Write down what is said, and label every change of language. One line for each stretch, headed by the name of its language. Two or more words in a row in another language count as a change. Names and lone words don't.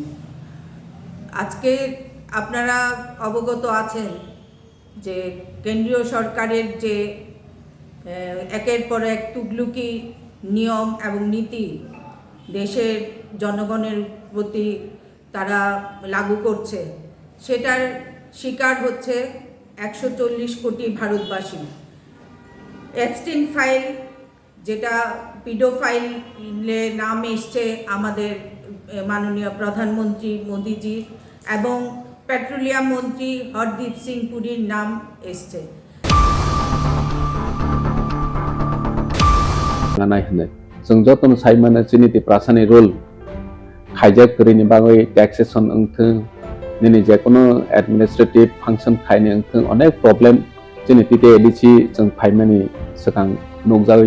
Bangla: আজকে আপনারা অবগত আছেন যে কেন্দ্রীয় সরকারের যে একের পর এক তুগলুকি নিয়ম এবং নীতি দেশের জনগণের প্রতি তারা লাগু করছে, সেটার শিকার হচ্ছে ১৪০ কোটি ভারতবাসী। এপস্টিন ফাইল, যেটা পিডোফাইলে নাম এসছে আমাদের মাননীয় প্রধানমন্ত্রী মোদিজি, এবং পেট্রোলিয়াম মন্ত্রী হরদীপ সিং পুরীর নাম এসছে।
Kok Borok: जों जतन साइमाना चिनिति प्रासानि रोल खाइजाक करिनि बागै टैक्सेशन अंथों निनि जेकुनु
English: administrative function
Kok Borok: खाइनि अंथों अनेक प्रॉब्लम चिनिति ते एडिसि जों फाइमानि सकां नोगजागै